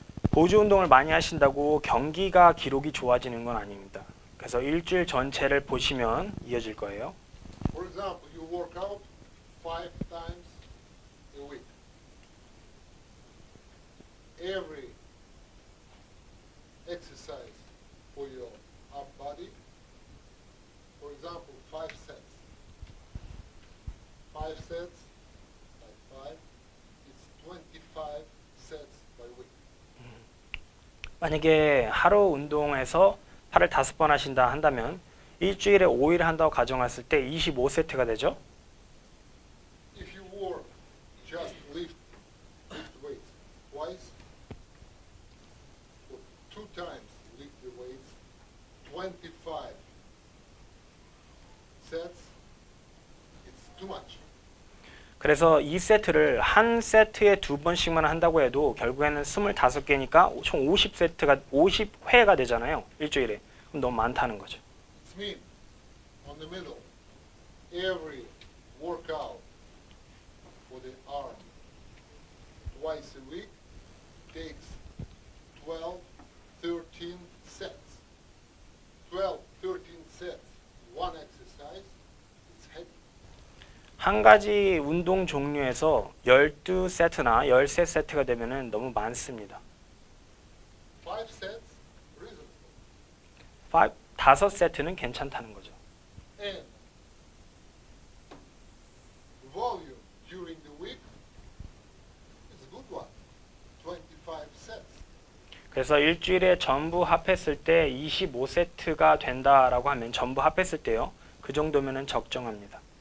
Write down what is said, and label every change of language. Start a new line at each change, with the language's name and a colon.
Korean: 보조 운동을 많이 하신다고 경기가 기록이 좋아지는 건 아닙니다. 그래서 일주일 전체를 보시면 이어질 거예요.
English: For example, you work out 5 times a week. Every exercise for your upper body, for example, 5 sets. 5 sets, like 5, it's 25 sets by week.
Korean: 만약에 하루 운동에서 팔을 5번 하신다 한다면 일주일에 5일 한다고 가정했을 때 25세트가 되죠.
English: If you work, just lift weights twice, or 2 times lift the weights, 25 sets, it's too much.
Korean: 그래서 2세트를 한 세트에 2번씩만 한다고 해도 결국에는 25개니까 총 50회가 되잖아요. 일주일에. 그럼 너무 많다는 거죠.
English: It's mean, on the middle, every workout for the arm twice a week takes 12, 13 sets. 12, 13 sets, one exercise, it's heavy.
Korean: 한 가지 운동 종류에서 12세트나 13세트가 되면은 너무 많습니다.
English: 5 sets, reasonable.
Korean: 5세트는 괜찮다는 거죠.
English: And volume during the week is a good one, 25 sets.
Korean: 그래서 일주일에 전부 합했을 때 25세트가 된다라고 하면 전부 합했을 때요. 그 정도면은 적정합니다.